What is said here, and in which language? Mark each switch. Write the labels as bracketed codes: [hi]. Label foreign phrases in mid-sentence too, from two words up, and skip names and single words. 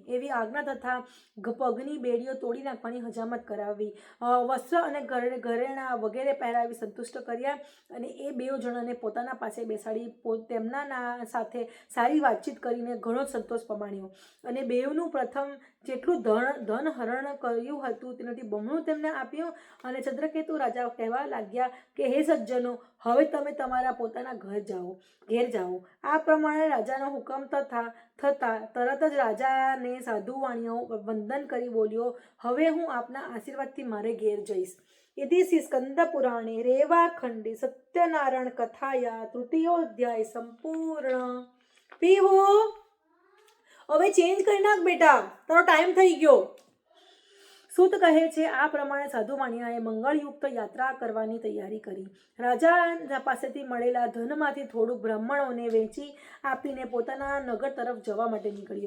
[gu] એવી આજ્ઞા તથા પગની બેડીઓ તોડી નાખવાની હજામત કરાવી, વસ્ત્ર અને ઘરેણા વગેરે પહેરાવી સંતુષ્ટ કર્યા અને એ 2 જણાને પોતાના પાસે બેસાડી તેમના સાથે સારી વાતચીત કરીને ઘણો સંતોષ પમાડ્યો અને 2નું પ્રથમ જેટલું ધન હરણ કર્યું હતું તેનાથી બમણું તેમને આપ્યું અને ચંદ્રકેતુ રાજા કહેવા લાગ્યા કે હે સજ્જનો, હવે તમે તમારા પોતાના ઘેર જાઓ. આ પ્રમાણે રાજાનો હુકમ થતા તરત જ રાજાને સાધુ વાણિયો વંદન કરી બોલ્યો, હવે હું આપના આશીર્વાદથી મારે ઘેર જઈશ. [sa] इति श्री स्कंद पुराणे रेवाखंडे सत्यनारायण कथाया तृतीयोध्याय संपूर्ण। [gu] पीहू હવે ચેન્જ કરી નાખ બેટા, તારો ટાઈમ થઈ ગયો। સૂત કહે છે આ પ્રમાણે સાધુ વાણિયાએ મંગળયુક્ત યાત્રા કરવાની તૈયારી કરી। રાજા પાસેથી મળેલા ધનમાંથી થોડુંક બ્રાહ્મણોને વેચી આપીને પોતાના નગર તરફ જવા માટે નીકળ્યો।